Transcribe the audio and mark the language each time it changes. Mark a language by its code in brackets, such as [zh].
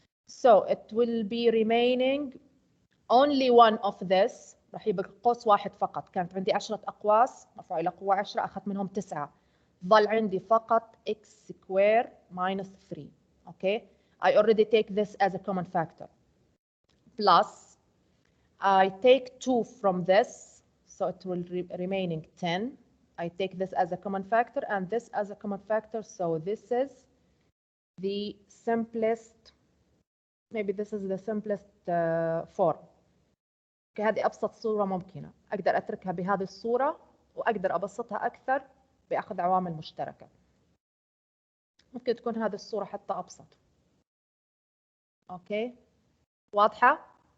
[en] So it will be remaining only one of this. [ar] راح يبقى قوس واحد فقط. كانت عندي 10 أقواس مرفوع إلى قوة 10 أخذت منهم 9. ظل عندي فقط [en] x squared minus 3. Okay, I already take this as a common factor. Plus, I take 2 from this, so it will remaining 10. I take this as a common factor and this as a common factor, so this is the simplest, maybe this is the simplest form. [ar] هذه أبسط صورة ممكنة. أقدر أتركها بهذه الصورة وأقدر أبسطها أكثر بأخذ عوامل مشتركة. ممكن تكون هذه الصورة حتى أبسط. أوكي، واضحة؟